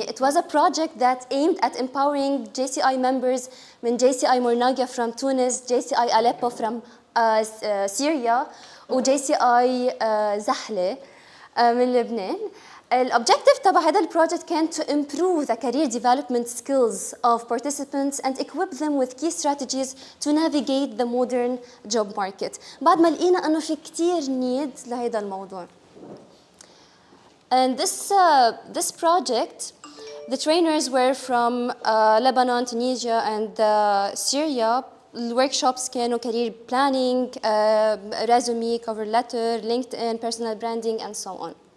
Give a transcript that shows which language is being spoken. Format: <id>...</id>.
<en>It was a project that aimed at empowering JCI members من JCI Mornagia from Tunis, JCI Aleppo from Syria, و JCI زحلة من لبنان.</en> <ar>الobjective تبع هذا البروجكت كان</ar> <en>to improve the career development skills of participants and equip them with key strategies to navigate the modern job market.</en> <ar>بعد ما لقينا انه في كتير need لهذا الموضوع.</ar> <en>And this project, the trainers were from Lebanon, Tunisia, and Syria. الworkshops كانوا career planning, resume, cover letter, LinkedIn, personal branding, and so on.</en>